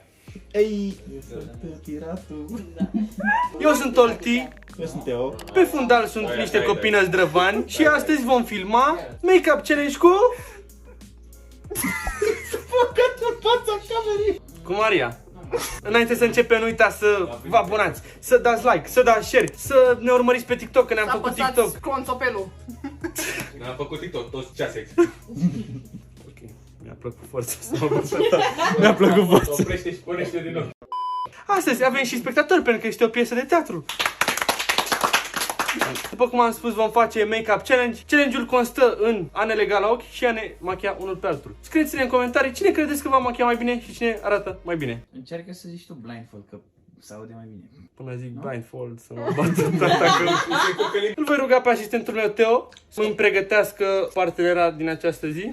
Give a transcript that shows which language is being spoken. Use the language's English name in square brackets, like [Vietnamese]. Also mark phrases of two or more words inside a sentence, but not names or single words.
[Romanian] Ei, piratul. Eu sunt Tolti, Eu sunt Teo. pe fundal sunt niște copii zdrăvani și astăzi vom filma [English] make-up challenge [Romanian] cu... cu Maria. Înainte să începem, nu uitați să vă abonați, să dați like, să dați share, să ne urmăriți pe TikTok, că ne-am făcut TikTok. Conțopelul. Ne-am făcut TikTok, toți ceasex. Mi-a plăcut forța să mă văd. Mi-a plăcut forța. Oprește și pornește din nou. Astăzi avem și spectatori, pentru că este o piesă de teatru. După cum am spus, vom face [English] make-up challenge. [Romanian] Challenge-ul constă în a ne lega la ochi și a ne machia unul pe altul. Scrieți-ne în comentarii cine credeți că va machia mai bine și cine arată mai bine. Încearcă să zici tu blindfold, că se aude mai bine. Până zic blindfold să mă bată tata că... Îl voi ruga pe asistentul meu, Teo, să îmi pregătească partenera din această zi.